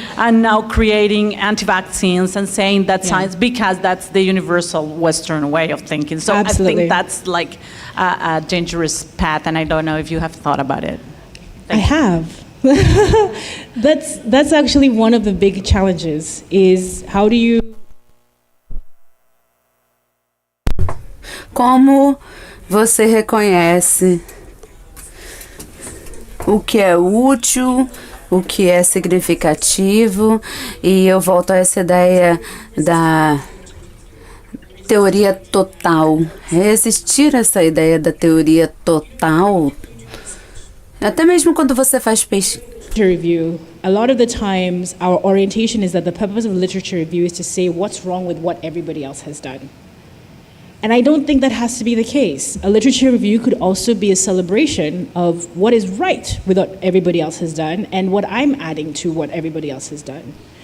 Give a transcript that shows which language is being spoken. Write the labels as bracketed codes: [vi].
[en] and now creating anti-vaccines and saying that science, because that's the universal Western way of thinking. So Absolutely. I think that's like a dangerous path, and I don't know if you have thought about it. I have. That's actually one of the big challenges, is how do you... [pt] Como você reconhece o que é útil, o que é significativo? E eu volto a essa ideia da teoria total. Resistir a essa ideia da teoria total, até mesmo quando você faz pesquisa. [en] Review, a lot of the times our orientation is that the purpose of literature review is to say what's wrong with what everybody else has done. And I don't think that has to be the case. A literature review could also be a celebration of what is right with what everybody else has done and what I'm adding to what everybody else has done.